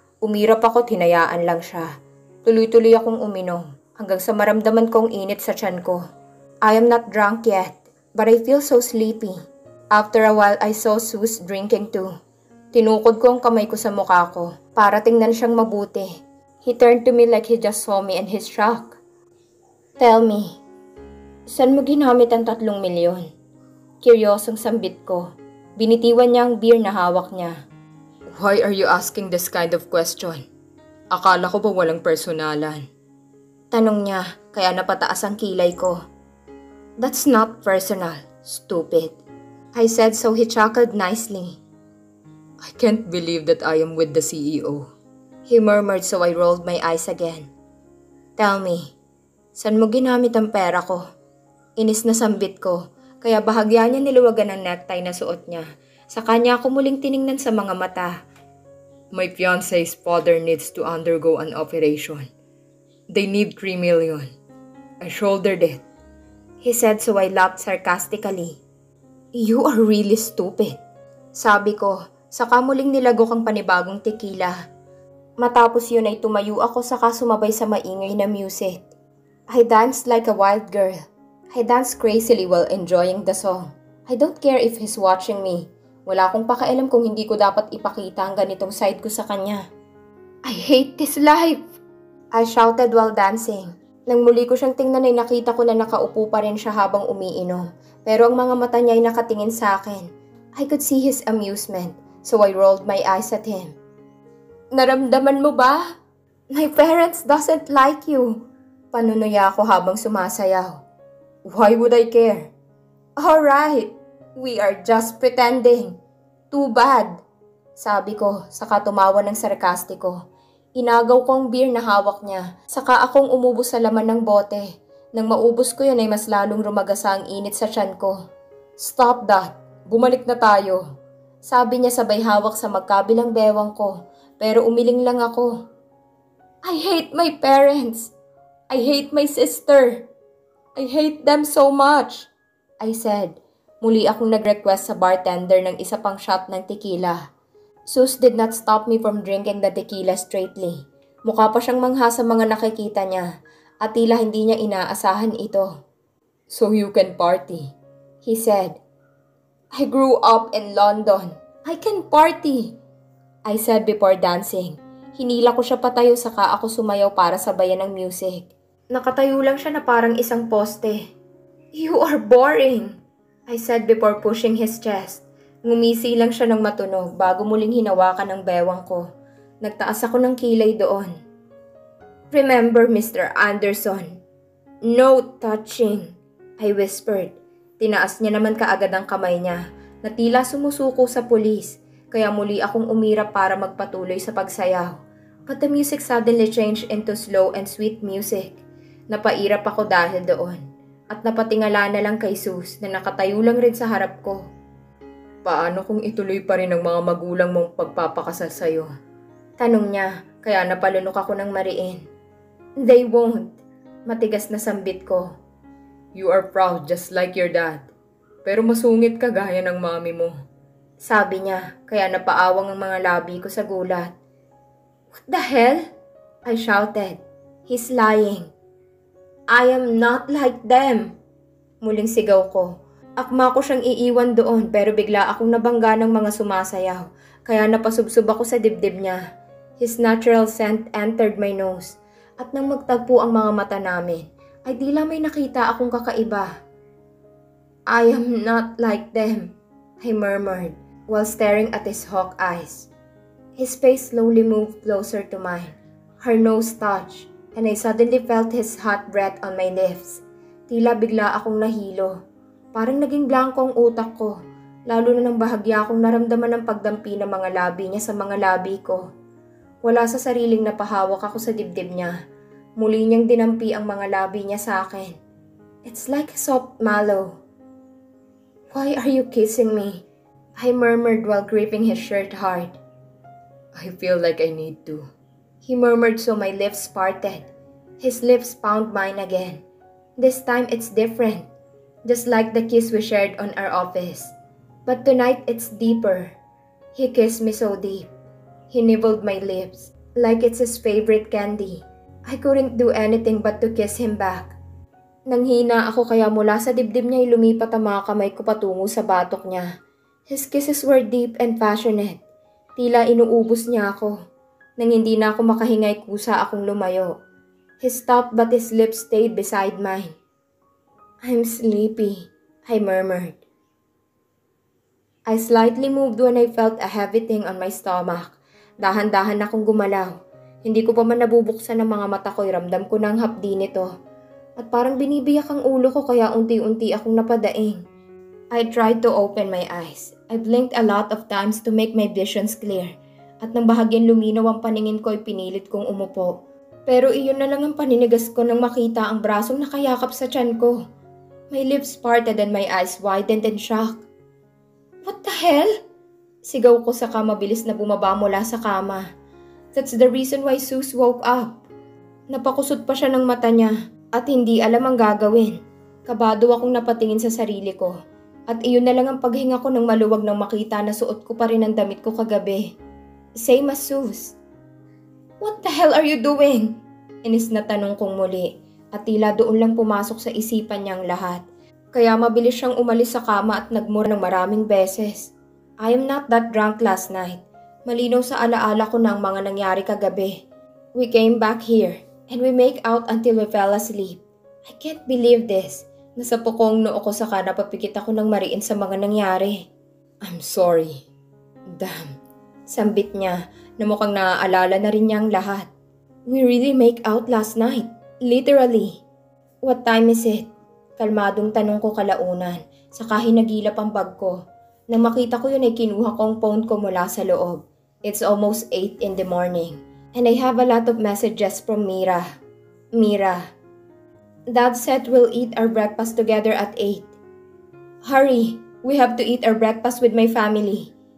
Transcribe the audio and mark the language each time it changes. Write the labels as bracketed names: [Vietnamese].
[Filipino] Umirap ako, hinayaan lang siya. Tuloy-tuloy akong uminom, hanggang sa maramdaman kong init sa tiyan ko. [English] I am not drunk yet, but I feel so sleepy. After a while, I saw Sus drinking too. [Filipino] Tinukod ko ang kamay ko sa mukha ko, para tingnan siyang mabuti. [English] He turned to me like he just saw me in his shock. Tell me, [Filipino] saan mo ginamit ang 3 milyon? Curyosong sambit ko. Binitiwan niya ang beer na hawak niya. [English] Why are you asking this kind of question? [Filipino] Akala ko ba walang personalan? Tanong niya, kaya napataas ang kilay ko. [English] That's not personal, stupid. I said, so he chuckled nicely. I can't believe that I am with the CEO. He murmured, so I rolled my eyes again. Tell me, [Filipino] saan mo ginamit ang pera ko? Inis na sambit ko, kaya bahagya niya niluwagan ang necktie na suot niya. Sa kanya ako muling tiningnan sa mga mata. [English] My fiancé's father needs to undergo an operation. They need 3 million. I shouldered it. He said, so I laughed sarcastically. You are really stupid. [Filipino] Sabi ko, saka muling nilagok ang panibagong tequila. Matapos yun ay tumayo ako saka sumabay sa maingay na music. [English] I danced like a wild girl. I danced crazily while enjoying the song. I don't care if he's watching me. [Filipino] Wala akong pakialam kung hindi ko dapat ipakita ang ganitong side ko sa kanya. [English] I hate this life! I shouted while dancing. [Filipino] Nang muli ko siyang tingnan ay nakita ko na nakaupo pa rin siya habang umiinom. Pero ang mga mata niya ay nakatingin sa akin. [English] I could see his amusement, so I rolled my eyes at him. [Filipino] Naramdaman mo ba? [English] My parents doesn't like you. [Filipino] Panunuya ako habang sumasayaw. [English] Why would I care? Alright, we are just pretending. Too bad. [Filipino] Sabi ko, saka tumawa ng sarkastiko. Inagaw ko ang beer na hawak niya, saka akong umubos sa laman ng bote. Nang maubos ko yun ay mas lalong rumagasa ang init sa tiyan ko. [English] Stop that. [Filipino] Bumalik na tayo. Sabi niya sabay hawak sa magkabilang bewang ko, pero umiling lang ako. [English] I hate my parents. I hate my sister. I hate them so much. I said. [Filipino] Muli akong nag-request sa bartender ng isa pang shot ng tequila. [English] Sus did not stop me from drinking the tequila straightly. [Filipino] Mukha pa siyang mangha sa mga nakikita niya at tila hindi niya inaasahan ito. [English] So you can party, he said. I grew up in London. I can party, I said before dancing. [Filipino] Hinila ko siya patayo saka ako sumayaw para sabayan ng music. Nakatayo lang siya na parang isang poste. [English] You are boring, I said before pushing his chest. [Filipino] Ngumisi lang siya ng matunog bago muling hinawakan ang bewang ko. Nagtaas ako ng kilay doon. [English] Remember, Mr. Anderson. No touching, I whispered. [Filipino] Tinaas niya naman kaagad ang kamay niya na tila sumusuko sa pulis, kaya muli akong umirap para magpatuloy sa pagsayaw. [English] But the music suddenly changed into slow and sweet music. [Filipino] Napairap ako dahil doon at napatingala na lang kay Sus na nakatayo lang rin sa harap ko. Paano kung ituloy pa rin ang mga magulang mong pagpapakasal sa'yo? Tanong niya, kaya napalunok ako ng mariin. [English] They won't. [Filipino] Matigas na sambit ko. [English] You are proud just like your dad. [Filipino] Pero masungit ka gaya ng mami mo. Sabi niya, kaya napaawang ang mga labi ko sa gulat. [English] What the hell? I shouted. He's lying. I am not like them. [Filipino] Muling sigaw ko. Akma ko siyang iiwan doon pero bigla akong nabangga ng mga sumasayaw. Kaya napasubsob ako sa dibdib niya. [English] His natural scent entered my nose. [Filipino] At nang magtagpo ang mga mata namin, ay tila may nakita akong kakaiba. [English] I am not like them, I murmured while staring at his hawk eyes. His face slowly moved closer to mine. Her nose touched, and I suddenly felt his hot breath on my lips. [Filipino] Tila bigla akong nahilo. Parang naging blanko ang utak ko, lalo na nang bahagya akong naramdaman ng pagdampi ng mga labi niya sa mga labi ko. Wala sa sariling napahawak ako sa dibdib niya. Muli niyang dinampi ang mga labi niya sa akin. [English] It's like a soft mallow. Why are you kissing me? I murmured while gripping his shirt hard. I feel like I need to. He murmured so my lips parted. His lips found mine again. This time it's different, just like the kiss we shared on our office. But tonight it's deeper. He kissed me so deep. He nibbled my lips, like it's his favorite candy. I couldn't do anything but to kiss him back. [Filipino] Nanghina ako kaya mula sa dibdib niya lumipat ang mga kamay ko patungo sa batok niya. [English] His kisses were deep and passionate. [Filipino] Tila inuubos niya ako. Nang hindi na ako makahingay kusa akong lumayo. [English] He stopped but his lips stayed beside mine. I'm sleepy, I murmured. I slightly moved when I felt a heavy thing on my stomach. [Filipino] Dahan-dahan akong gumalaw. Hindi ko pa man nabubuksan ang mga mata ko, ramdam ko ng hapdi nito. At parang binibiyak ang ulo ko kaya unti-unti akong napadaing. [English] I tried to open my eyes. I blinked a lot of times to make my visions clear. [Filipino] At nang bahagyan luminaw ang paningin ko ay pinilit kong umupo. Pero iyon na lang ang paninigas ko nang makita ang brasong nakayakap sa tiyan ko. [English] My lips parted and my eyes widened in shock. What the hell? [Filipino] Sigaw ko saka mabilis na bumaba mula sa kama. [English] That's the reason why Sus woke up. [Filipino] Napakusot pa siya ng mata niya. At hindi alam ang gagawin. Kabado akong napatingin sa sarili ko. At iyon na lang ang paghinga ko nang maluwag nang makita na suot ko pa rin ang damit ko kagabi. [English] Same as Sus. What the hell are you doing? [Filipino] Inis na tanong kong muli. At tila doon lang pumasok sa isipan niya ang lahat. Kaya mabilis siyang umalis sa kama at nagmura ng maraming beses. [English] I am not that drunk last night. [Filipino] Malinaw sa alaala ko na ang mga nangyari kagabi. [English] We came back here. And we make out until we fell asleep. I can't believe this. [Filipino] Nasa pukong noo ko saka napapikit ako ng mariin sa mga nangyari. [English] I'm sorry. Damn. [Filipino] Sambit niya na mukhang naaalala na rin niya ang lahat. [English] We really make out last night. Literally. What time is it? [Filipino] Kalmadong tanong ko kalaunan. Saka hinagilap ang bag ko. Nang makita ko yun ay kinuha ko ang phone ko mula sa loob. [English] It's almost 8 in the morning. And I have a lot of messages from Mira. Mira. Dad said we'll eat our breakfast together at 8. Hurry, we have to eat our breakfast with my family.